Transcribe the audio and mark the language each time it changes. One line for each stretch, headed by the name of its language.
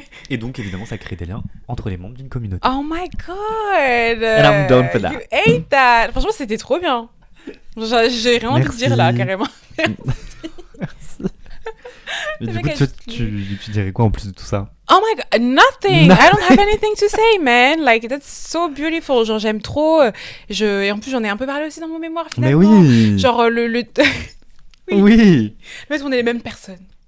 French: Et donc évidemment ça crée des liens entre les membres d'une communauté.
English: Oh my god. And I'm down for that. You ate that.
French: Franchement c'était trop bien. J'ai rien envie de dire là carrément. Merci. Mais du coup, tu dirais quoi en plus de tout ça?
English: Oh my god, nothing. I don't have anything to say, man. Like, that's so beautiful.
French: Genre, j'aime trop. Et en plus, j'en ai un peu parlé aussi dans mon mémoire, finalement. Mais oui. Genre, oui. Le fait qu'on est les mêmes personnes.